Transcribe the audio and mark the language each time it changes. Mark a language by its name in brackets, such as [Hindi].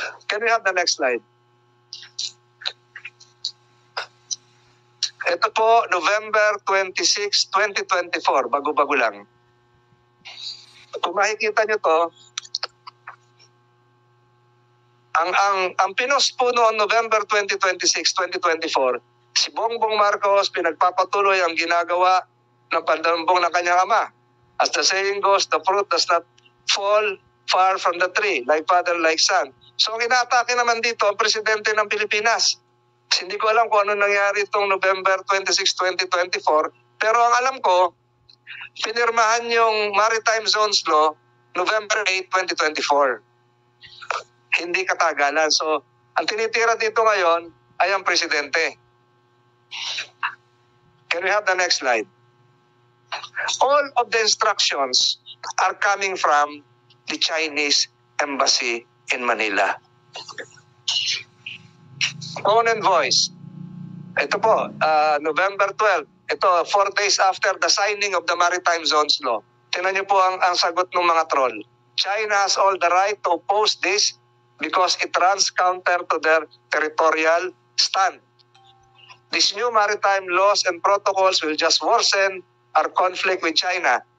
[English] Can we have the next slide? [Filipino] Ito po, November 26, 2024, bago-bago lang. Kung makikita nyo to, ang pinost po noong November 2026, 2024, si Bongbong Marcos pinagpapatuloy ang ginagawa ng pandambong ng kanyang ama. [English] As the saying goes, the fruit does not fall far from the tree, like father, like son. [Filipino] So ang inaatake naman dito ang presidente ng Pilipinas. Hindi ko alam kung ano nangyari itong November 26, 2024, pero ang alam ko, pinirmahan yung Maritime Zones Law November 8, 2024. Hindi katagalan. So, ang tinitira dito ngayon ay ang presidente. [English] Can we have the next slide? All of the instructions are coming from the Chinese Embassy in Manila. Tone and voice. [Filipino] Ito po, [English] November 12. Ito, 4 days after the signing of the Maritime Zones Law. [Filipino] Tingnan niyo po ang sagot ng mga troll. [English] China has all the right to oppose this because it runs counter to their territorial stand. These new maritime laws and protocols will just worsen our conflict with China.